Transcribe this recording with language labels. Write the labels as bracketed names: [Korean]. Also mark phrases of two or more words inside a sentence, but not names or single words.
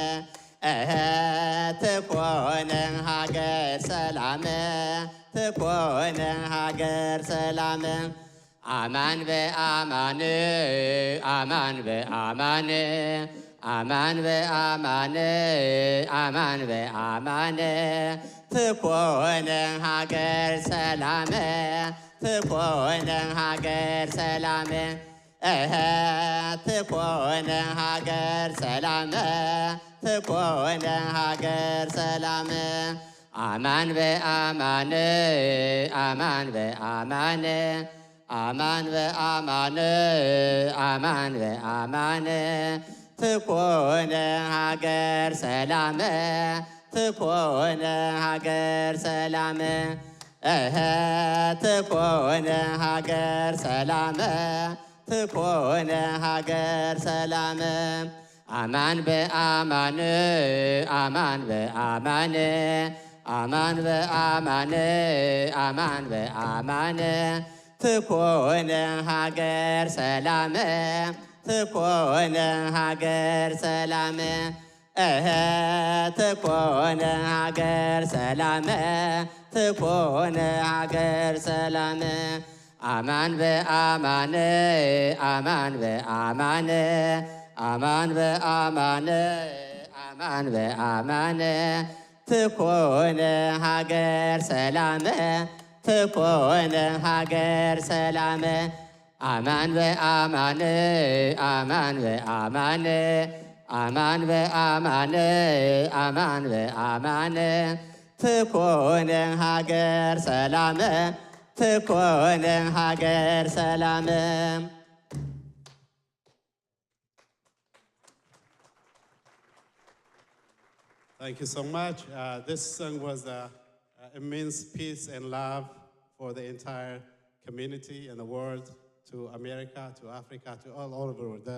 [Geez] ትኮን ሀገር ሰላም ትኮን ሀገር ሰላም አማን በአማን አማን በአማን አማን በአማን አማን በአማን ትኮነ ሃገር ሰላም ትኮነ ሃገር ሰላም ትኮነ ሃገር ሰላም ትኮነ ሃገር ሰላም አማን በአማን አማን በአማን አማን በአማን አማን በአማን ትኮነ ሃገር ሰላም ትኮነ ሃገር ሰላም ትኮነ ሃገር ሰላም ትኮነ ሃገር ሰላም አማን በአማን አማን በአማን አማን በአማን አማን በአማን ትኮነ ሃገር ሰላም ትኮነ ሃገር ሰላም ትኮነ ሃገር ሰላም ትኮነ ሃገር ሰላም አማን በአማን አማን በአማን አማን በአማን አማን በአማን ትኮነ ሃገር ሰላም ትኮነ ሃገር ሰላም አማን በአማን አማን በአማን አማን በአማን አማን በአማን ትኮነ ሃገር ሰላም ትኮነ ሃገር ሰላም [English] Thank you so much. This song was it means peace and love for the entire community and the world, to America, to Africa, to all over the world.